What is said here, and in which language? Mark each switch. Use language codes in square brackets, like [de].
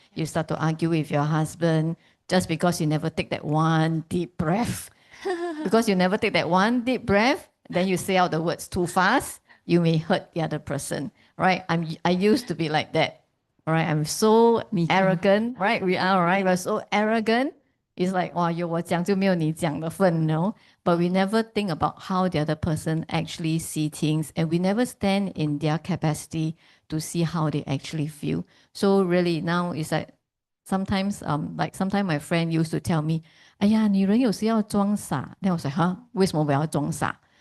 [en] You start to argue with your husband just because you never take that one deep breath. Because you never take that one deep breath, then you say out the words too fast, you may hurt the other person, right? I used to be like that, all right? I'm so arrogant, right? We are, right? We're so arrogant. It's like, oh, [zh] 有我讲就没有你讲的份, no? [en] But we never think about how the other person actually see things, and we never stand in their capacity to see how they actually feel. So really now it's like sometimes like sometimes my friend used to tell me, [zh] 哎呀，女人有时要装傻。 [en] Then I was like, huh? [zh] 为什么我要装傻？